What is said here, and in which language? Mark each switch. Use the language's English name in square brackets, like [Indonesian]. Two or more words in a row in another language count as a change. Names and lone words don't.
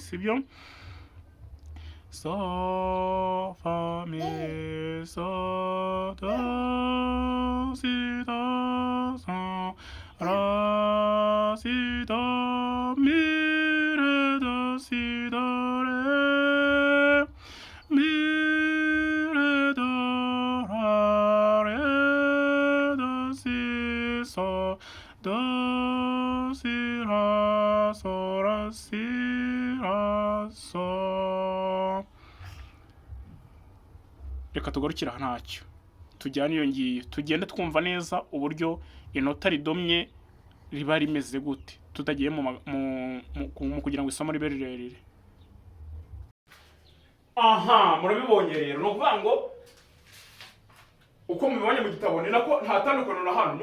[Kinyarwanda] Sibyo? So fa mi so do si do so ra si do mi re do si do re mi re do ra re la sol la si la sol. Reka tugarukira ntacyo tujyana iyo ngiyo tugende twumva neza uburyo inota ridomye riba rimeze gute tutagiye mu kugira ngo isomo ribe rirerire. Aha, murabibonye rero no kuvuga ngo uko mubibonye mu gitabo ni nako nta tandukano na hano.